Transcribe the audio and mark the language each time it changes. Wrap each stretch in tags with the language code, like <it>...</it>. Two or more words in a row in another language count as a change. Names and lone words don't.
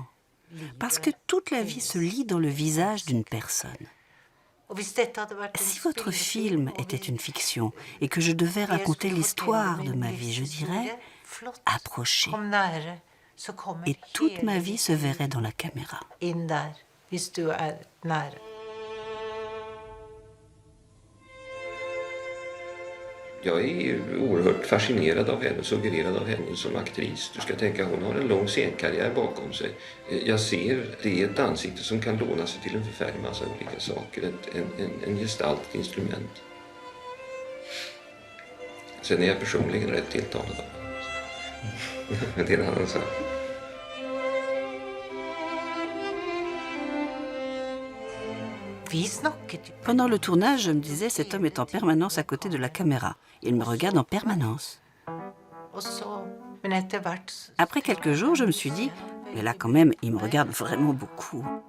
<fr>Parce que toute la vie se lit dans le visage d'une personne. Si votre film était une fiction et que je devais raconter l'histoire de ma vie, je dirais « approchez ». Et toute ma vie se verrait dans la caméra.</fr> <sv>Jag är oerhört fascinerad av henne, suggererad av henne som aktris. Du ska tänka, hon har en lång scenkarriär bakom sig. Jag ser, det är ett ansikte som kan låna sig till en förfärlig massa olika saker. En gestalt, ett instrument. Sen är jag personligen rätt tilltalad av henne. Men det är en annan sak.</sv> <fr>Pendant le tournage, je me disais, cet homme est en permanence à côté de la caméra. Il me regarde en permanence. Après quelques jours, je me suis dit, mais là quand même, il me regarde vraiment beaucoup.</fr>